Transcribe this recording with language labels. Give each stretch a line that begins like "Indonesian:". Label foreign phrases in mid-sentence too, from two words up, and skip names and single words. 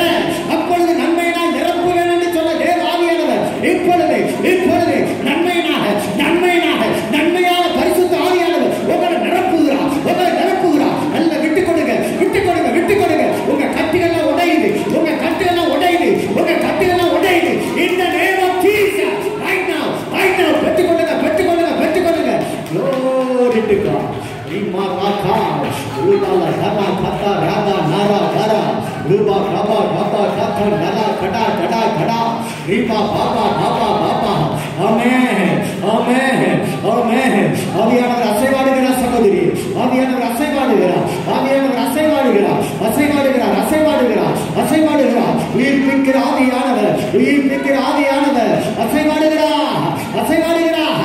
Tamil: அப்பொழுது நன்மையினால் நிரப்புவேன் என்று சொன்ன தேவ ஆவியானவர் இப்பொழுது இப்பொழுது நன்மையினாக நன்மையினாக நன்மையான பரிசுத்த ஆவியானவர் உங்களை நிரப்புகிறார், உங்களை நிரப்புகிறார். நல்ல விட்டு கொடுங்க, விட்டு கொடுங்க, விட்டு கொடுங்க. உங்க கட்டுகள்லாம் உடையுது, உங்க கட்டுகள்லாம் உடையுது, உங்க கட்டுகள்லாம் உடையுது.
English: இந்த name of Jesus right now, right now.
Tamil: பெற்றுக் கொள்ளுங்க, பெற்றுக் கொள்ளுங்க, பெற்றுக் கொள்ளுங்க.
English: Glory to God. Imaraka Rubala Dama Kata Raga Nara Dara Ruba Raba Raba Kata Nara Kada Kada Kada Riba Baba Baba Baba. Amen, amen, amen.
Tamil: ஆவியானவர் அசைவாடுகிறார் சகோதரி, ஆவியானவர் அசைவாடுகிறார், ஆவியானவர் அசைவாடுகிறார், அசைவாடுகிறார், அசைவாடுகிறார், அசைவாடுகிறார். உயிர்ப்பிக்கிற ஆவியானவர், உயிர்ப்பிக்கிற ஆவியானவர் அசைவாடுகிறார், அசைவாடுகிறார்.